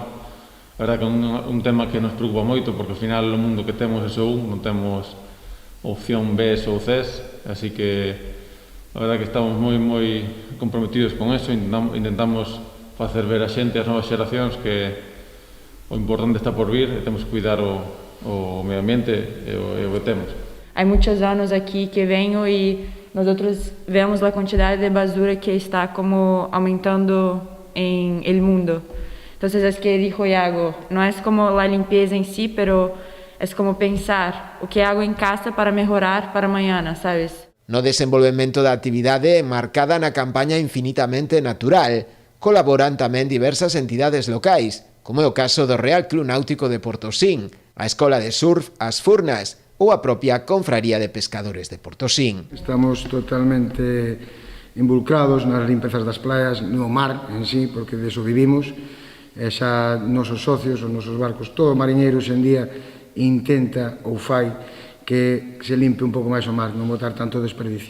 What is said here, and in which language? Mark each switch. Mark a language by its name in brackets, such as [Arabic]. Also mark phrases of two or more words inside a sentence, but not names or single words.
[Galician] A verdade que é un tema que nos preocupa moito porque ao final o mundo que temos é só non temos opción B ou C, así que a verdade que estamos moi comprometidos con eso, intentamos facer ver a xente, as novas xeracións, que o importante está por vir e temos que cuidar o medio ambiente e o que temos. [Portuguese] Há muitos anos aqui que venho e [Spanish] nosotros vemos [Portuguese] a quantidade de [Spanish] basura que está como aumentando en el mundo. Entonces es que dijo Iago, no es como la limpieza en sí, pero es como pensar o que hago en casa para mejorar para mañana, ¿sabes? [Galician] No desenvolvemento da actividade marcada na campaña Infinitamente Natural, colaboran tamén diversas entidades locais, como é o caso do Real Club Náutico de Portosín, a Escola de Surf As Furnas ou a propia Confraría de Pescadores de Portosín. Estamos totalmente involucrados nas limpezas das playas, no mar en sí, porque [Spanish] de eso vivimos, [Galician] e xa nosos socios, os nosos barcos, todo mariñeiro en día intenta ou fai que se limpe un pouco máis o mar, non botar tanto desperdicio.